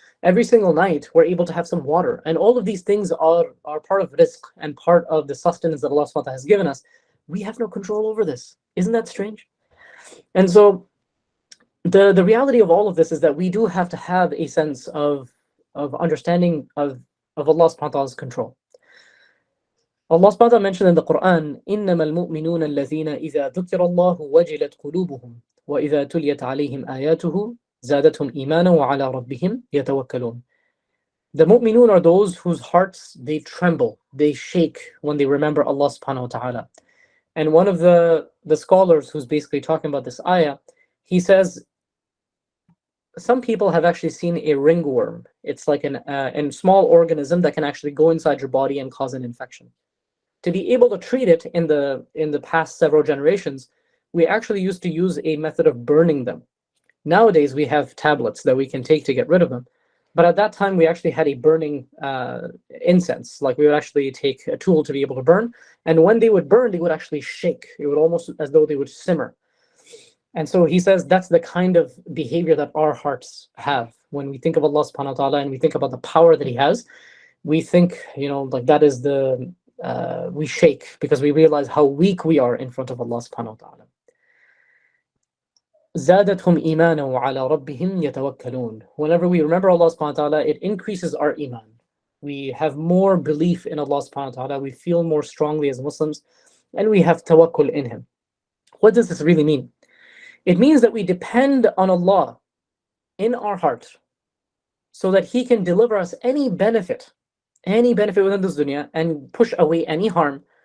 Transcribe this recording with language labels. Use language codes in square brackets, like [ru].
[en] Every single night we're able to have some water. And all of these things are part of rizq and part of the sustenance that Allah subhanahu wa ta'ala has given us. We have no control over this. Isn't that strange? And so the reality of all of this is that we do have to have a sense of understanding of Allah subhanahu wa ta'ala's control. Allah subhanahu wa ta'ala mentioned in the Quran, [ar] إِنَّمَا الْمُؤْمِنُونَ الَّذِينَ إِذَا ذُكِرَ اللَّهُ وَجِلَتْ قُلُوبُهُمْ وَإِذَا تُلِيَتْ عَلَيْهِمْ آيَاتُهُ زَادَتْهُمْ إِيمَانًا وَعَلَى رَبِّهِمْ يَتَوَكَّلُونَ. [en] The mu'minun are those whose hearts, they tremble, they shake when they remember Allah subhanahu wa ta'ala. And one of the scholars who's basically talking about this ayah, he says, some people have actually seen a ringworm. It's like a small organism that can actually go inside your body and cause an infection. To be able to treat it in the past several generations, we actually used to use a method of burning them. Nowadays, we have tablets that we can take to get rid of them. But at that time, we actually had a burning incense. Like we would actually take a tool to be able to burn. And when they would burn, they would actually shake. It would almost as though they would simmer. And so he says that's the kind of behavior that our hearts have. When we think of Allah subhanahu wa ta'ala and we think about the power that he has, we think, like that is we shake because we realize how weak we are in front of Allah subhanahu wa ta'ala. [ar] زادتهم إيمانا وعلى ربهم يتوكلون. [en] Whenever we remember Allah subhanahu wa ta'ala, it increases our iman. We have more belief in Allah subhanahu wa ta'ala. We feel more strongly as Muslims, and we have tawakkul in Him. What does this really mean? It means that we depend on Allah in our heart so that He can deliver us any benefit within this dunya and push away any harm.